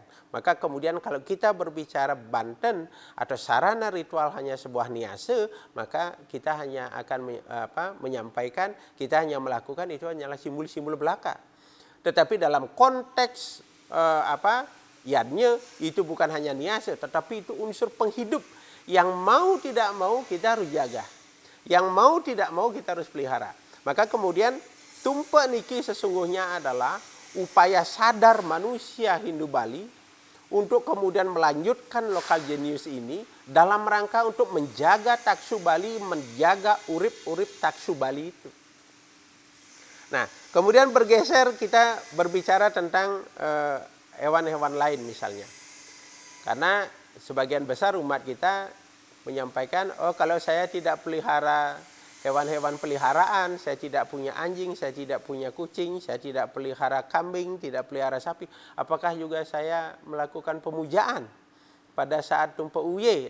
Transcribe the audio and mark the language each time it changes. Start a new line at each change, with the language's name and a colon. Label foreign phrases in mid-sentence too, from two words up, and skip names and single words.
Indonesian: Maka kemudian kalau kita berbicara Banten atau sarana ritual hanya sebuah niase, maka kita hanya akan menyampaikan, kita hanya melakukan itu hanyalah simbol-simbol belaka. Tetapi dalam konteks yadnya itu bukan hanya niase, tetapi itu unsur penghidup yang mau tidak mau kita harus jaga. Yang mau tidak mau kita harus pelihara. Maka kemudian
Balinese: tumpak niki
Indonesian: sesungguhnya adalah upaya sadar manusia Hindu Bali untuk kemudian melanjutkan lokal genius ini dalam rangka untuk menjaga taksu Bali, menjaga urip-urip taksu Bali itu. Nah, kemudian bergeser kita berbicara tentang hewan-hewan lain misalnya. Karena sebagian besar umat kita menyampaikan, oh kalau saya tidak pelihara hewan-hewan peliharaan, saya tidak punya anjing, saya tidak punya kucing, saya tidak pelihara kambing, tidak pelihara sapi, apakah juga saya melakukan pemujaan pada saat Tumpa Uye?